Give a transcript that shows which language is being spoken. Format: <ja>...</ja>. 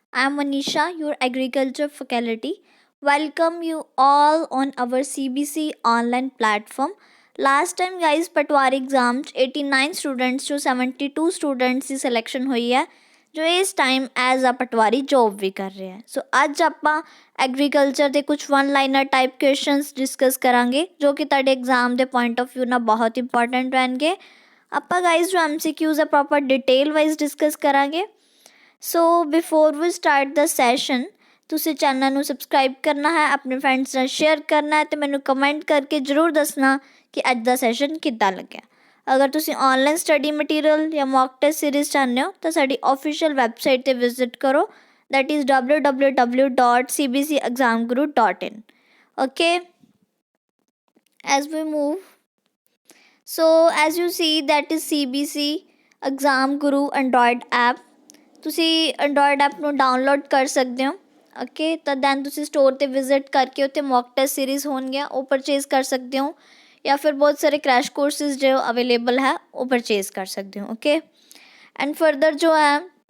<en>I am Manisha, your agriculture faculty. Welcome you all on our CBC online platform.</en> <pa>Last time, guys,</pa> <hi>Patwari exam 89 students जो 72 students की selection हुई है जो इस time as a Patwari job भी कर</hi> <pa>ਰਹੇ ਹੈ ਸੋ ਅੱਜ ਆਪਾਂ ਐਗਰੀਕਲਚਰ ਦੇ ਕੁਝ one liner type questions discuss ਕਰਾਂਗੇ ਜੋ ਕਿ ਤੁਹਾਡੇ ਐਗਜ਼ਾਮ ਦੇ ਪੁਆਇੰਟ ਆਫ View ਨਾਲ ਬਹੁਤ ਇੰਪੋਰਟੈਂਟ ਰਹਿਣਗੇ ਆਪਾਂ ਗਾਈਜ਼ ਜੋ MCQs ਆ ਪ੍ਰੋਪਰ ਡਿਟੇਲ ਵਾਈਜ਼ ਡਿਸਕਸ ਕਰਾਂਗੇ ਸੋ ਬਿਫੋਰ ਵੀ ਸਟਾਰਟ ਦਾ ਸੈਸ਼ਨ ਤੁਸੀਂ ਚੈਨਲ ਨੂੰ ਸਬਸਕ੍ਰਾਈਬ ਕਰਨਾ ਹੈ ਆਪਣੇ ਫਰੈਂਡਸ ਨਾਲ ਸ਼ੇਅਰ ਕਰਨਾ ਹੈ ਅਤੇ ਮੈਨੂੰ ਕਮੈਂਟ ਕਰਕੇ ਜ਼ਰੂਰ ਦੱਸਣਾ ਕਿ ਅੱਜ ਦਾ ਸੈਸ਼ਨ ਕਿੱਦਾਂ ਲੱਗਿਆ ਅਗਰ ਤੁਸੀਂ ਆਨਲਾਈਨ ਸਟੱਡੀ ਮਟੀਰੀਅਲ ਜਾਂ ਮੌਕ ਟੈਸਟ ਸੀਰੀਜ਼ ਚਾਹੁੰਦੇ ਹੋ ਤਾਂ ਸਾਡੀ ਆਫੀਸ਼ੀਅਲ ਵੈਬਸਾਈਟ 'ਤੇ ਵਿਜ਼ਿਟ ਕਰੋ</pa> <en>that is www.cbcexamguru.in. Okay, as we move, so as you see that is CBC Exam Guru Android app.</en> <pa>ਤੁਸੀਂ ਐਂਡਰੋਇਡ ਐਪ ਨੂੰ ਡਾਊਨਲੋਡ ਕਰ ਸਕਦੇ ਹੋ ਓਕੇ ਤਾਂ ਦੈਨ ਤੁਸੀਂ ਸਟੋਰ 'ਤੇ ਵਿਜ਼ਿਟ ਕਰਕੇ ਉੱਥੇ ਮੌਕ ਟੈਸਟ ਸੀਰੀਜ਼ ਹੋਣਗੀਆਂ ਉਹ ਪਰਚੇਜ਼ ਕਰ ਸਕਦੇ ਹੋ ਜਾਂ ਫਿਰ ਬਹੁਤ ਸਾਰੇ ਕ੍ਰੈਸ਼ ਕੋਰਸਿਸ ਜੋ ਅਵੇਲੇਬਲ ਹੈ ਉਹ ਪਰਚੇਜ਼ ਕਰ ਸਕਦੇ ਹੋ ਓਕੇ ਐਂਡ ਫਰਦਰ ਜੋ ਹੈ</pa>